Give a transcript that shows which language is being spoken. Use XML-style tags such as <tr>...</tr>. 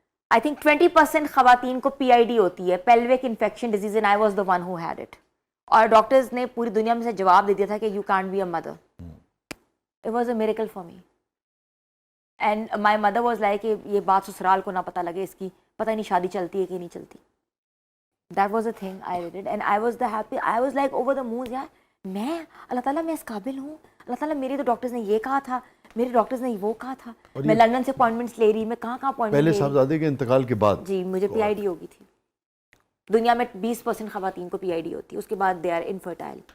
<en>I think 20%</en> <ur>خواتین کو PID ہوتی ہے,</ur> <en>pelvic infection disease, and I was the one who had it.</en> <ur>اور ڈاکٹرز نے پوری دنیا میں سے جواب دے دیا تھا کہ</ur> <en>you can't be a mother. It was a miracle for me. And my mother was like</en> <ur>کہ یہ بات سسرال کو نہ پتہ لگے اس کی, پتہ نہیں شادی چلتی ہے کہ نہیں چلتی.</ur> <en>That was the thing I did and I was I was like over the moon.</en> <ur>یار میں اللہ تعالیٰ میں اس قابل ہوں, اللہ تعالیٰ میرے تو ڈاکٹرز نے یہ کہا تھا, میرے ڈاکٹرز نے وہ کہا تھا, میں لندن سے اپوائنٹمنٹس لے رہی, میں کہاں اپوائنٹمنٹ پہلے صاحبزادے کے انتقال کے بعد جی مجھے PID ہو گئی تھی. دنیا میں 20% خواتین کو PID ہوتی ہے, اس کے بعد</ur> <en>They are infertile.</en>